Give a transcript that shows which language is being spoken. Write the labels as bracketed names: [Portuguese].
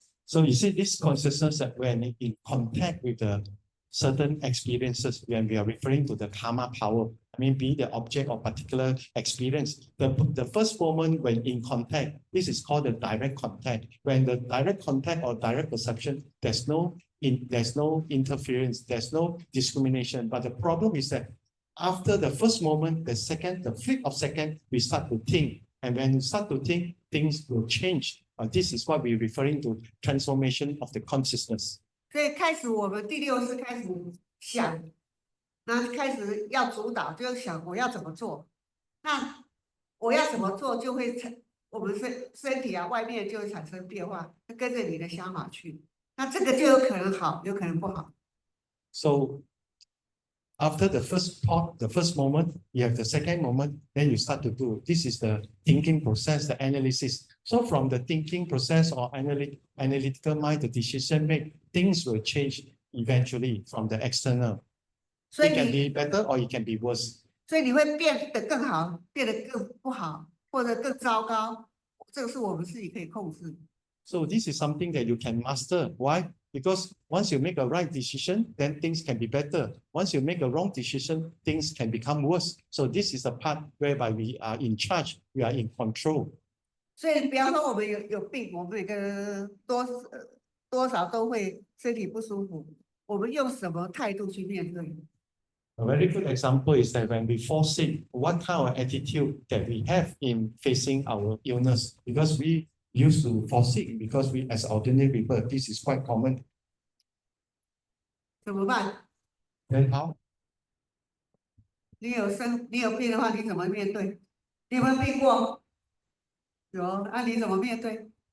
[English] So you see this consciousness that when in contact with the certain experiences, when we are referring to the karma power, I mean, be the object of particular experience, the first moment when in contact, this is called the direct contact. When the direct contact or direct perception, there's no interference, there's no discrimination. But the problem is that after the first moment, the second, the flip of second, we start to think. And when you start to think, things will change. This is what we're referring to transformation of the consciousness. [Chinese] 所以开始我们第六识开始想，那开始要主导，就是想我要怎么做。那我要怎么做，就会我们身体啊，外面就会产生变化，跟着你的想法去。那这个就有可能好，有可能不好。 [English] So after the first thought, the first moment, you have the second moment, then you start to do. This is the thinking process, the analysis. So from the thinking process or analytical mind, the decision make, things will change eventually from the external. It can be better or it can be worse. [Chinese] 所以你会变得更好，变得更不好，或者更糟糕，这个是我们自己可以控制。 [English] So this is something that you can master. Why? Because once you make a right decision, then things can be better. Once you make a wrong decision, things can become worse. So this is the part whereby we are in charge, we are in control. [Chinese] 所以，比方说我们有病，我们每个人多少都会身体不舒服，我们用什么态度去面对？ [English] A very good example is that when we fall sick, what kind of attitude that we have in facing our illness? Because we used to fall sick because we, as ordinary people, this is quite common. [Chinese] 怎么办？ [English] Then how? [Chinese] 你有病的话，你怎么面对？你有没有病过？有，那你怎么面对？